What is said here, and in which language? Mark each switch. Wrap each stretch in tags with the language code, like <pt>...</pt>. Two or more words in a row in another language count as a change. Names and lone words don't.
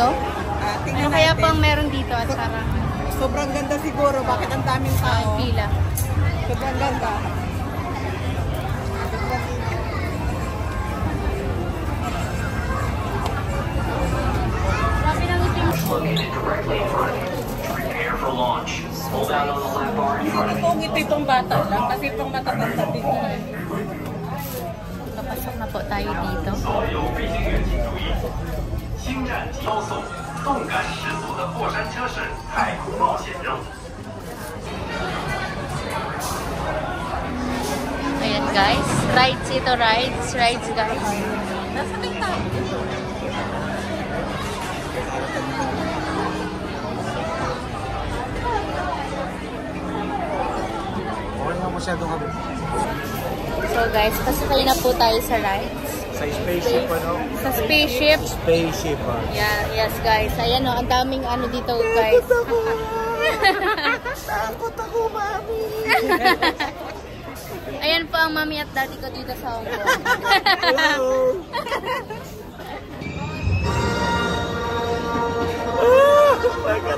<tl>Tingnan Ano kaya natin. pang meron dito at sarang Sobrang ganda siguro. Bakit ang daming tao? pila? Sobrang ganda. Grabe ng itim.</tl> <en>Located directly in front of you. Prepare for launch. Hold out on the left bar in front of you.</en> <tl>Kung ito itong bata lang, kasi itong matatanda dito. Papasok na po tayo dito.</tl> <zh>所有飞行员请注意，星战高速，动感十足的过山车式太空冒险任务。</zh> <tl>Ayan guys, rides ito,</tl> <en>rides guys.</en> <tl>Nasa may tao. Okay nga masyadong habi. So guys, pasakay na po tayo sa rides. Sa spaceship, ano? Sa spaceship. Spaceship, ah.</tl> <en>Yeah, yes guys.</en> <tl>Ayan o, ang daming ano dito guys. Takot ako, mami! Ayan po ang mami at daddy ko dito sa Hong Kong.</tl> <en>Hello! Oh my God!</en>